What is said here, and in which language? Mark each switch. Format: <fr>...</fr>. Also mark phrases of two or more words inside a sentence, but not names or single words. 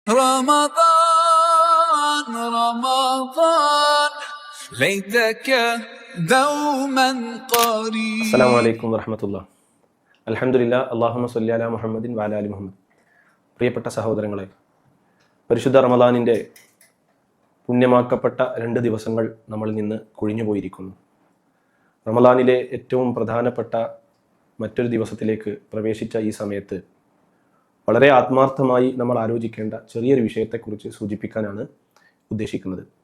<ar>رمضان رمضان ليتك دوما قريب. السلام عليكم ورحمة الله. الحمد لله اللهم صل على محمد وعلى آل محمد.</ar> <ml>പ്രിയപ്പെട്ട സഹോദരങ്ങളെ, പരിശുദ്ധ റമദാനിൻ്റെ പുണ്യമാക്കപ്പെട്ട 2 ദിവസങ്ങൾ നമ്മളിൽ നിന്ന് കൊഴിഞ്ഞു പോയിരിക്കുന്നു. റമദാനിലെ ഏറ്റവും പ്രധാനപ്പെട്ട മറ്റൊരു ദിവസത്തിലേക്ക് പ്രവേശിച്ച ഈ സമയത്ത് വളരെ ആത്മാർത്ഥമായി നമ്മൾ ആലോചിക്കേണ്ട ചെറിയൊരു വിഷയത്തെക്കുറിച്ച് സൂചിപ്പിക്കാനാണ് ഉദ്ദേശിക്കുന്നത്.</ml>